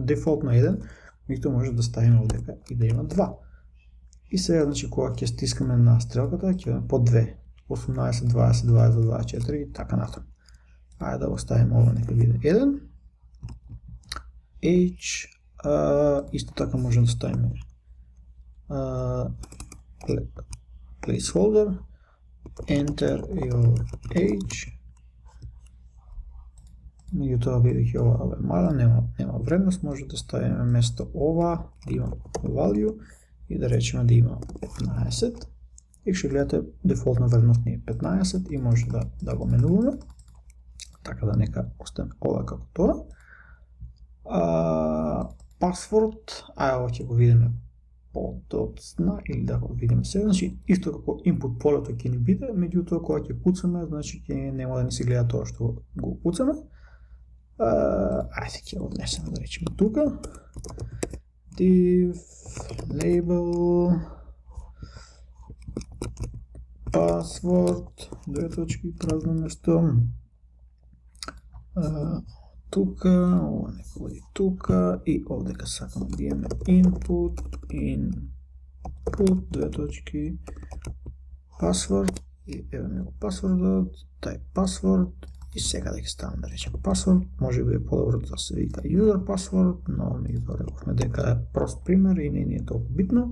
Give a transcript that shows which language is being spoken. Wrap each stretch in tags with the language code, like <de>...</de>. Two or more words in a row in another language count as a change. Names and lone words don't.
<mk>Дефолтно 1, меѓутоа може да ставиме овдека и да има 2. И сега значи кога ќе стискаме на стрелката ќе има по 2, 18, 20, 20, 24 и така натаму. Ајде да го ставиме ова нека биде 1. Age, исто така може да ставиме placeholder,</mk> <en>enter your age,</en> <mk>меѓутоа бидејќи ова е мала, нема вредност, може да ставиме место ова, да има value и да речеме да има 15. И ќе гледате дефолтна вредност ни е 15 и може да го менуваме, така да нека остане ова како тоа. Password, ова ќе го видиме подоцна или да го видиме сега, значи исто како input полето ќе ни биде, меѓутоа кога ќе куцаме, значи ќе нема да ни се гледа тоа што го куцаме. Ајде ќе го внесеме да речеме тука.</mk> <en>Div label password,</en> <mk>две точки, празно место. Тука, ова нека води тука и овдека сакаме да имаме input, две точки, password и еве ми го passwordот, тај password и сега да ги ставам да речем password, може би е по-добро да се вика</mk> <en>user password,</en> <mk>но меѓутоа рековме дека е прост пример и не е толку битно.</mk>